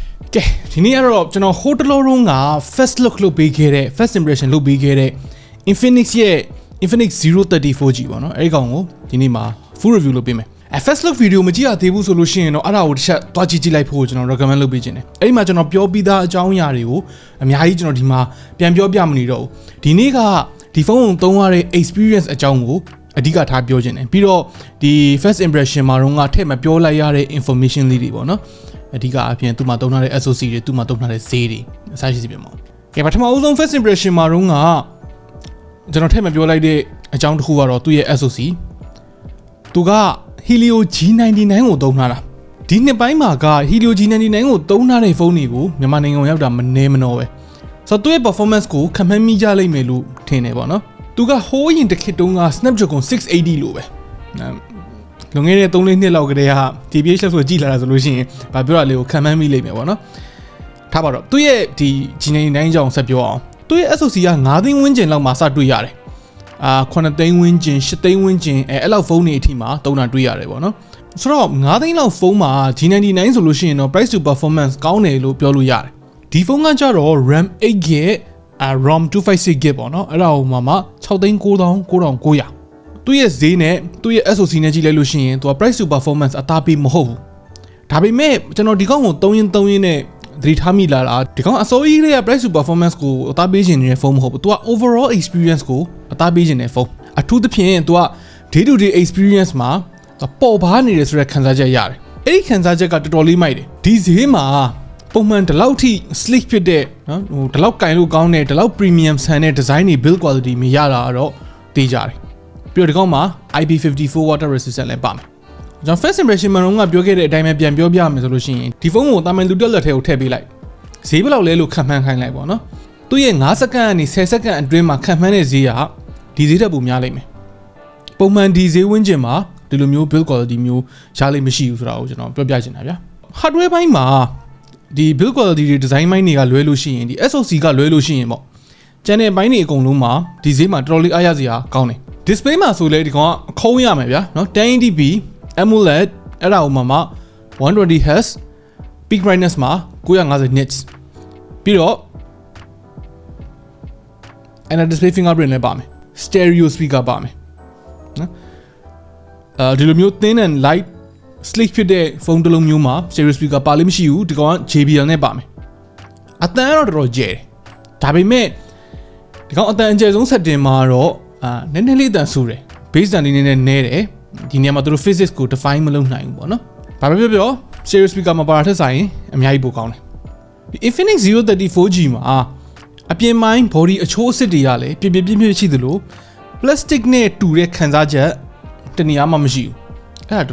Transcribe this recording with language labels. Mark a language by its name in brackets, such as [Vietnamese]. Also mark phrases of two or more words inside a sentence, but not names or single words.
[Burmese] ကဲဒီနေ့ကတော့ကျွန်တော်ဟိုတလောလုံးက [English] first look [Burmese] လုပ်ပေးခဲ့တဲ့ [English] first impression [Burmese] လုပ်ပေးခဲ့တဲ့ Infinix ရဲ့ Infinix Zero 34G ပေါ့နော်အဲ့ဒီကောင်ကိုဒီနေ့မှာ [English] full review [Burmese] လုပ်ပေးမယ် [English] first look video [Burmese] မကြည့်ရသေးဘူးဆိုလို့ရှိရင်တော့အဲ့ဒါကိုတစ်ချက်သွားကြည့်လိုက်ဖို့ကျွန်တော် recommend လုပ်ပေးခြင်းတယ် အဲ့ဒီမှာကျွန်တော်ပြောပြီးသားအကြောင်းအရာတွေကိုအများကြီးကျွန်တော်ဒီမှာပြန်ပြောပြမနေတော့ဘူးဒီနေ့ကဒီဖုန်းကိုသုံးရတဲ့ experience အကြောင်းကိုအဓိကထားပြောခြင်းတယ်ပြီးတော့ဒီ [English] first impression [Burmese] မှာတော့ထည့်မ ပြောလိုက်ရတဲ့ information လေးတွေပေါ့နော်အဓိကအပြင်သူ့မှာသုံးထားတဲ့ SoC တွေသူ့မှာသုံးထားတဲ့ဈေးတွေအစားရှိစီပြန်ပါကဲပထမဦးဆုံး [English] first impression [Burmese] မှာတော့ ကျွန်တော်ထည့်မပြောလိုက်တဲ့အကြောင်းတစ်ခုကတော့သူ့ရဲ့ SoC သူက Helio G99 ကိုသုံးထားတာဒီနှစ်ပိုင်းမှာက Helio G99 ကိုသုံးထားတဲ့ဖုန်းတွေကိုမြန်မာနိုင်ငံကိုရောက်တာမနေမနှောပဲဆိုတော့သူ့ရဲ့ performance ကိုခံမှန်းမိကြလိမ့်မယ်လို့ထင်တယ်ပေါ့နော်သူကဟိုးရင်တစ်ခေတ်တုန်းက Snapdragon 680လို့ပဲလွန်ခဲ့တဲ့3-4နှစ်လောက်ကတည်းက TBH Labs ကိုကြည့်လာတာဆိုလို့ရှိရင်ဗာပြောတာလေးကိုခံမှန်းမိလိမ့်မယ်ပေါ့နော်ထားပါတော့သူ့ရဲ့ဒီ G99 ကြောင့်ဆက်ပြောအောင်သူ့ရဲ့ SoC က9သိန်းဝန်းကျင်လောက်မှာစတွေ့ရတယ် 9သိန်းဝန်းကျင်10သိန်းဝန်းကျင်အဲ့လောက်ဖုန်းတွေအထိမှာသုံးတာတွေ့ရတယ်ပေါ့နော်ဆိုတော့9သိန်းလောက်ဖုန်းမှာ G99 ဆိုလို့ရှိရင်တော့ [English] price to performance [Burmese] ကောင်းတယ်လို့ပြောလို့ရတယ်ဒီဖုန်းကကြတော့ [English] RAM 8GB ROM 256GB [Burmese] ပေါ့နော်အဲ့ဒါဟိုမှာ6သိန်း9900သူ့ရဲ့ဈေးနဲ့သူ့ရဲ့ SoC နဲ့ကြည့်လိုက်လို့ရှိရင်သူက [English] price to performance [Burmese] အသားပေးမဟုတ်ဘူးဒါပေမဲ့ကျွန် တော်ဒီကောင်ကိုသုံးရင်းနဲ့သတိထားမိလာတာဒီကောင်အစိုးရရဲ့ [English] price to performance [Burmese] ကိုအသားပေးခြင်းနေတဲ့ဖုန်းမဟုတ်ဘူးသူက [English] overall experience [Burmese] ကိုအသားပေးခြင်းတဲ့ဖုန်းအထူးသဖြင့်သူက [English] day to day experience [Burmese] မှာပေါ်ပါနေတယ်ဆိုတဲ့ခံစားချက်ရတယ်အဲ့ဒီခံစားချက်ကတော်တော်လေး မိုက်တယ်ဒီဈေးမှာပုံမှန်ဒီလောက်ထိ sleek ဖြစ်တဲ့နော်ဟိုဒီလောက်ကင်လို့ကောင်းတဲ့ဒီလောက် premium ဆန်တဲ့ design တွေ [English] build quality [Burmese] မရတာတော့သိကြတယ်ပြီးတော့ဒီကောင်မှာ [English] IP54 water resistant [Burmese] လည်းပါမယ်ကျွန်တော် [English] first impression [Burmese] မှာတော့ပြောခဲ့တဲ့အတိုင်းပဲပြန်ပြောပြမယ်ဆိုလို့ရှိရင်ဒီဖုန်းကိုတာမန်လူတက်လက်ထဲကိုထည့်ပေးလိုက်ဈေးဘယ်လောက်လဲလို့ခံမှန်းခိုင်းလိုက်ပေါ့နော်သူ့ရဲ့ 9စက္ကန့်ကနေ10စက္ကန့်အတွင်းမှာခံမှန်းတဲ့ဈေးကဒီဈေးတက်ပိုများလိမ့်မယ်ပုံမှန်ဒီဈေးဝန်းကျင်မှာဒီလိုမျိုး [English] build quality [Burmese] မျိုးရလိမ့်မရှိဘူးဆိုတာကိုကျွန်တော်ပြောပြချင်တာဗျာ hardware ဘိုင်းမှာဒီ [English] build quality [Burmese] တွေ design ဘိုင်းတွေကလွဲလို့ရှိရင်ဒီ SoC ကလွဲလို့ရှိရင်ပေါ့ကျန်တဲ့ဘိုင်းတွေအကုန်လုံးမှာဒီဈေးမှာတော်တော်လေးအားရစရာကောင်းတယ် display မှာဆိုလဲဒီကောင်ကခုံးရမယ်ဗျာနော် [English] 1080p AMOLED [Burmese] အဲ့ဒါဥမာမှာ [English] 120Hz peak brightness [Burmese] မှာ950 nits ပြီးတော့ [English] and display fingerprint [Burmese] လည်းပါမယ် [English] stereo speaker [Burmese] ပါမယ်နော်ဒီလိုမျိုး [English] thin and light sleek [Burmese] ဖြစ်တဲ့ဖုန်းတစ်လုံးမျိုးမှာ [English] stereo speaker [Burmese] ပါလိမ့်မရှိဘူးဒီ ကောင်က JBL နဲ့ပါမယ်အတန်းတော့တော်တော်ကျယ်တယ်ဒါပေမဲ့ဒီကောင်အတန်းအကျယ်ဆုံး setting မှာတော့နည်းနည်းလေးအတန်းဆိုးတယ် base တန်လေးနည်းနည်းနဲတယ်ဒီနေရာမှာသူတို့ physics ကို define မလုပ်နိုင်ဘူးပေါ့နော်ဘာပဲပြော [English] stereo speaker [Burmese] မှာပါတာထက်ဆိုင်အများကြီးပိုကောင်းတယ်ဒီ Infinix Zero 34G မှာအပြင်ပိုင်း body အချိုးအစစ်တွေကလည်းပြည့်ရှိသလို plastic နဲ့တူတဲ့ခံစားချက်တနေရာမှမရှိဘူးအဲ့ဒါတော်